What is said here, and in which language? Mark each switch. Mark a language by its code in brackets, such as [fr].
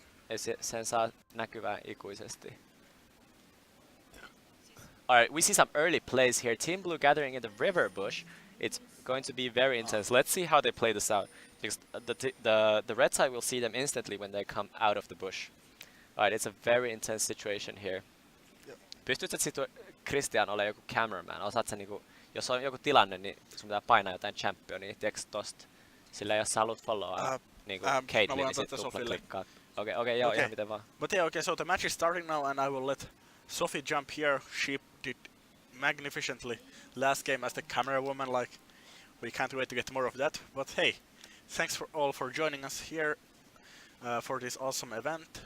[fi] Ei sen saa näkyvää ikuisesti. [en] Alright, we see some early plays here. Team Blue gathering in the river bush. It's going to be very intense. Let's see how they play this out. Because the red side will see them instantly when they come out of the bush. Alright, it's a very intense situation here. Yep. [fi] Pystytkö Christian olemaan joku cameraman? Osaat sä niinku, jos on joku tilanne, niin sun pitää painaa jotain championia, tiedätkö tosta? Sillä jos sä haluat followaa niinku Caitlyn, niin sit tupla-klikkaat. Okay, joo, ihan miten vaan. [en] But yeah, okay, so the match is starting now, and I will let Sophie jump here. She did magnificently last game as the camera woman. Like, we can't wait to get more of that. But hey, thanks for all for joining us here for this awesome event.